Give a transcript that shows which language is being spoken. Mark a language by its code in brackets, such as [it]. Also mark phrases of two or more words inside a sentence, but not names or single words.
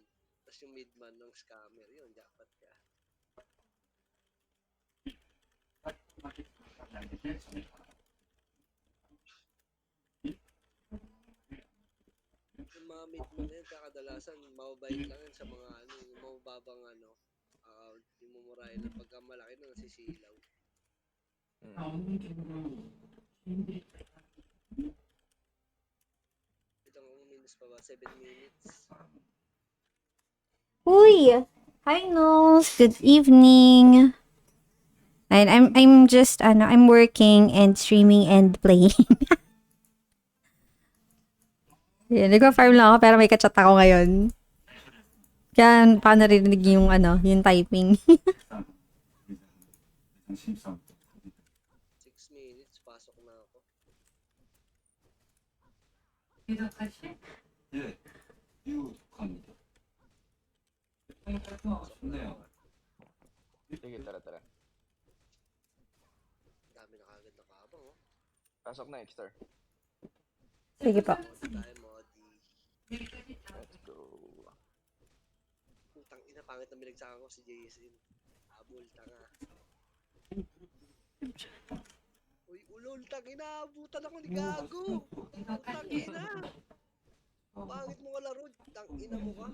[tl] Tapos yung midman ng scammer, yun, jackpot ka. Yung mga midman yun, kadalasan, mababait lang yun sa mga yung mababang account. Yung mumurahin lang pagka malaki na nasisilaw. Itong minutes pa ba? 7 minutes. Uy! [en] Hi, Nose. Good evening. And I'm just, I'm working and streaming and playing. Yeah, [tl] nagpa-farm lang ako pero may kachat ako ngayon. Kaya paano narinig yung, yung typing. 6 minutes, pasok na ako. [ko] 예, 이거 갑니다. 좋네요. [tl] Sige, tara. Dami na kagad na kabang, oh. Pasok na, Exter. Sige po. Tayo, Modi. [en] Let's go. [tl] Putang ina, pangit na binagsakan ko si Jason. Abol, tanga. Uy, ulol, tangina, abutan ako ni Gago. Putang ina. Pangit mo ka laro, tangina mo ka.